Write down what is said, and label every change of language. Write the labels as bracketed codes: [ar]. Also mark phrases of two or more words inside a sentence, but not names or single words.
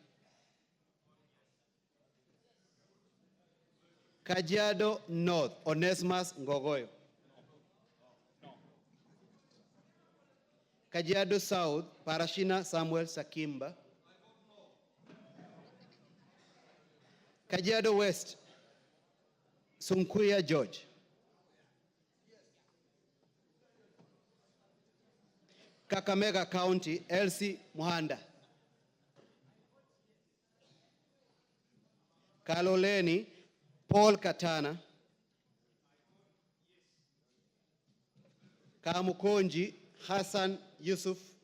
[en] Kajiado North, Onesimus Ngogoyo. Kajiado South, Parashina Samuel Sakimba. Kajiado West, Sunkuya George. Kakamega County, Elsie Muhanda. Kaloleni, Paul Katana. Kamukonji, Hassan Yusuf.